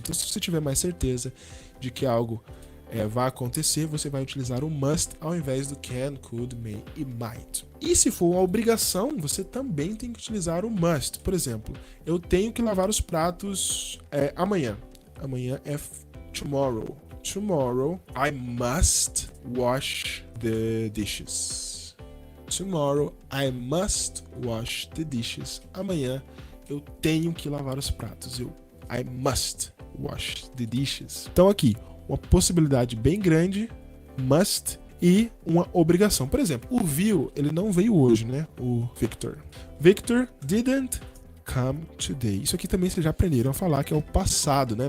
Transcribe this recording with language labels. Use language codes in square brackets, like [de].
[pt] Então, se você tiver mais certeza de que algo vai acontecer, você vai utilizar o must ao invés do can, could, may e might. E se for uma obrigação, você também tem que utilizar o must. Por exemplo, eu tenho que lavar os pratos amanhã. Amanhã é tomorrow. [en] Tomorrow I must wash the dishes. Tomorrow I must wash the dishes. [pt] Amanhã eu tenho que lavar os pratos. [en] I must wash the dishes. [pt] Então aqui, uma possibilidade bem grande, must, e uma obrigação. Por exemplo, o Will, ele não veio hoje, né? O Victor. [en] Victor didn't come today. [pt] Isso aqui também vocês já aprenderam a falar, que é o passado, né?